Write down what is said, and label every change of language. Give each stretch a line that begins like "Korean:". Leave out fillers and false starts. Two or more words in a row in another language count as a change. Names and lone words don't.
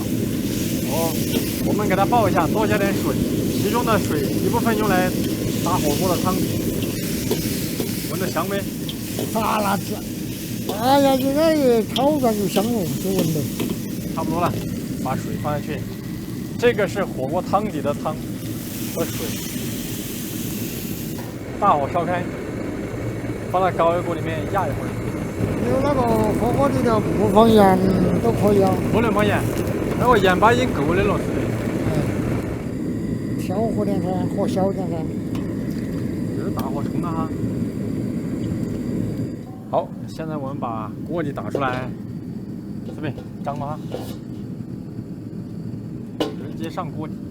Chinese: 哦，我们给它爆一下，多加点水，其中的水一部分用来打火锅的汤底，闻着香没？炸辣子。哎呀，现在也炒出来就香了，就闻到。差不多了，把水放下去。这个是火鍋汤底的汤和水，大火烧開，放到高壓鍋裡面壓一會兒。有那個火鍋底料不放鹽都可以啊。不能放鹽，那個鹽巴已經夠的了，是的。小火點噻，火小點噻。就是大火衝了哈。好，現在我們把鍋底打出來，準備張麻，直接上鍋底。